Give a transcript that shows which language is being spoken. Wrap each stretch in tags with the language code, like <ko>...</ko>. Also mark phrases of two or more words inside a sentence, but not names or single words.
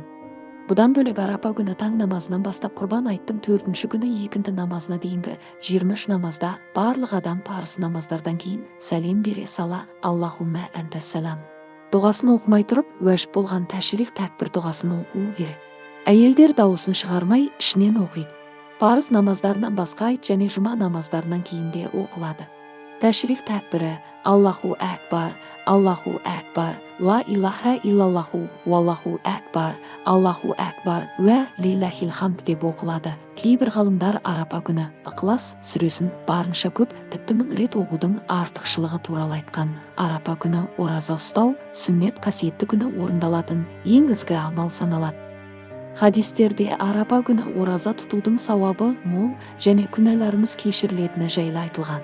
<kk>Бұдан бөлек Арапа күні таң намазынан бастап Құрбан айттың 4-ші күні екінті намазына дейінгі 23 намазда барлық адам парыз намаздардан кейін сәлем бере сала</kk> <ar>اللهم أنت السلام</ar> <kk>дұғасын оқымай тұрып, уәжіп болған тәшриф тәкбір дұғасын оқуы керек. Әйелдер дауысын шығармай ішінен оқиды. Парыз намаздарынан басқа айт және жұма намаздарынан кейін де оқылады. Тәшриф тәкбірі</kk> <ar>الله أكبر، الله أكبر، لا إله إلا الله، والله أكبر، الله أكبر، ولله الحمد</ar> <kk>деп оқылады. Кейбір ғалымдар Арапа күні Ықылас сүресін барынша көп, тіпті 1000 рет оқудың артықшылығы туралы айтқан. Арапа күні ораза ұстау, сүннет қасиетті күні орындалатын ең ізгі амал саналады. Хадистерде Арапа күні ораза тұтудың сауабы мол және күнәларымыз кешірілетіні жайлы айтылған.</kk>